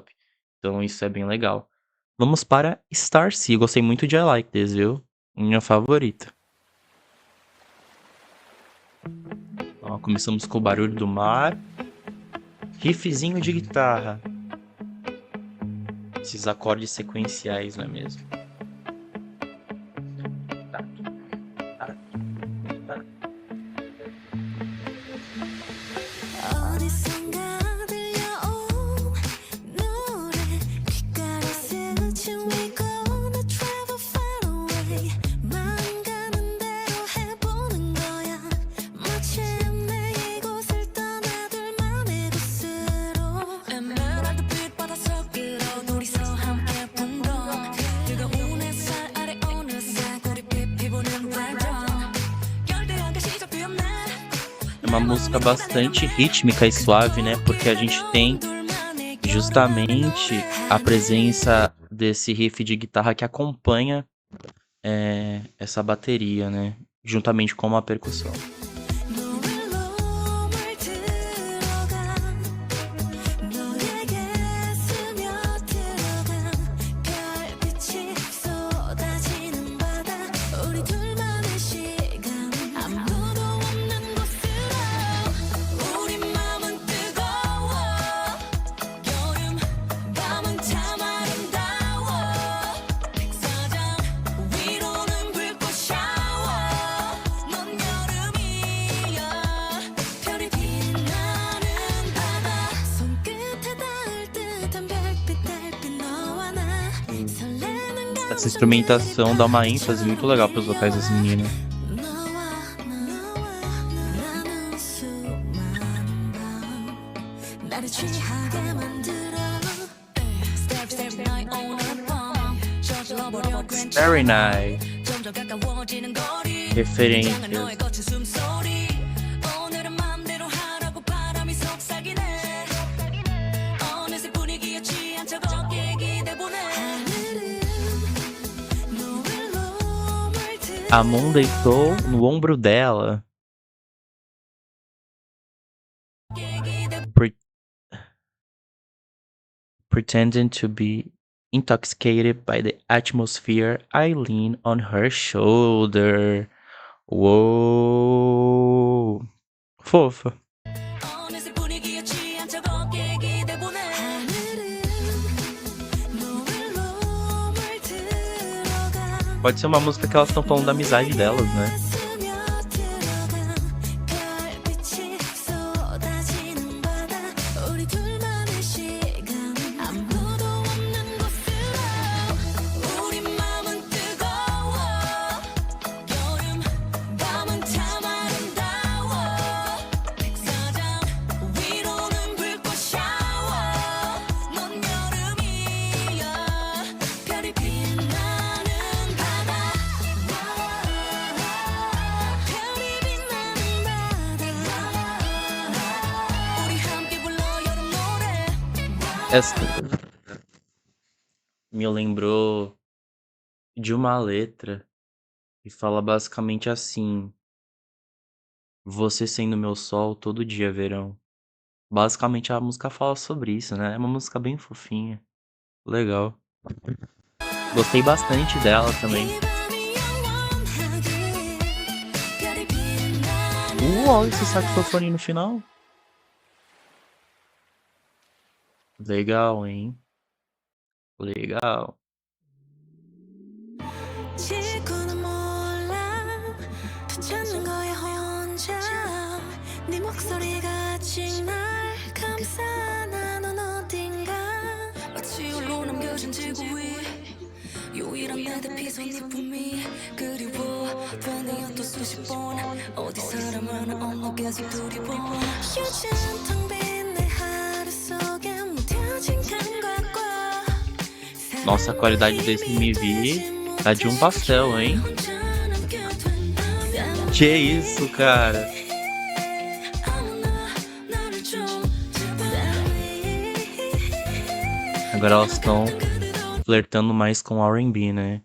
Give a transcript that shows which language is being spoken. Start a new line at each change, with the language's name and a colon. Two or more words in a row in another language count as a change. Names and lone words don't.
Portuguese: Então isso é bem legal. Vamos para Starcy, eu gostei muito de I Like This, viu? Minha favorita. Ó, começamos com o barulho do mar, riffzinho de guitarra, esses acordes sequenciais, não é mesmo?
Korean: 어디선가 들려온 노래 귓가에 스친
English: We gonna travel far away
Korean: 마음 가는 대로 해보는 거야 마침 내 이곳을 떠나둘 맘의 곳으로 에메랄드빛 바닷속으로 둘이서 함께 풍덩 뜨거운 햇살 아래 어느새 고리빛 피부는 red-dawn 열대야가 시작되었네
Portuguese: É uma música bastante rítmica e suave, né? Porque a gente tem justamente a presença desse riff de guitarra que acompanha essa bateria, né? Juntamente com uma percussão.
Korean: 노을로 물들어가 너에게 스며들어간 별빛이 쏟아지는 바다 우리 둘만의 시간 아무도 없는 곳으로 우리 맘은 뜨거워 여름 밤은 참 아름다워 백사장 위로는 불꽃 샤워 넌 여름이야 별이 빛나는 바다 손끝에 닿을 듯한 별빛 달빛 너와 나 설레는
Portuguese: Essa instrumentação dá uma ênfase muito legal pros vocais das meninas.
Korean: 너와 나는 수많은 밤 나를 취하게 만들어
English: Step step
Korean: 나의 오늘 밤 저질러버려
English: Very nice.
Korean: 점점 가까워지는 거리
Portuguese: Referências.
Korean: 이장한 너의 거친 숨소리 오늘은 맘대로 하라고 바람이 속삭이네 어느새 분위기에 취한 척 어깨에 기대보네 하늘은 노을로 물들어
Portuguese: A Moon deitou no ombro dela,
English: pre- pretending to be intoxicated by the atmosphere. I lean on her shoulder. Uou!
Portuguese: Fofa.
Korean: 어느새 분위기에 취한 척 어깨에 기대보네 하늘은 노을로 물들어가
Portuguese: Pode ser uma música que elas estão falando da amizade delas, né?
Korean: 스며들어간 별빛이 쏟아지는 바다 우리 둘만의 시간 아무도 없는 곳으로 우리 맘은 뜨거워 여름 밤은 참 아름다워 백사장 위로는 불꽃 샤워 넌 여름이야 별이 빛나는 바다 별이 빛나는 바다 우리 함께 불러 여름 노래
Portuguese: Essa me lembrou de uma letra que fala basicamente assim: Você sendo meu sol, todo dia é verão. Basicamente a música fala sobre isso, né? É uma música bem fofinha. Legal. Gostei bastante dela também.
Korean: 이 밤이 영원하길 별이 빛나는
Portuguese: Olha esse saxofone no final. Legal, hein? Legal.
Korean: 지구는 몰라 붙잡는 거야 혼자 네 목소리가 아직 날 감싸 나는 어딘가 마치 홀로 남겨 갇힌 지구 위 유일한 내 대피선 네 품이 그리워 되뇌어 또 수십 번 어디 사람을 없나 계속 두리번 요즘 텅 빈 내 하루 속에 무뎌진 감각과
Portuguese: Nossa, a qualidade desse MV tá de um pastel, hein? Que isso, cara? Agora elas estão flertando mais com R&B, né?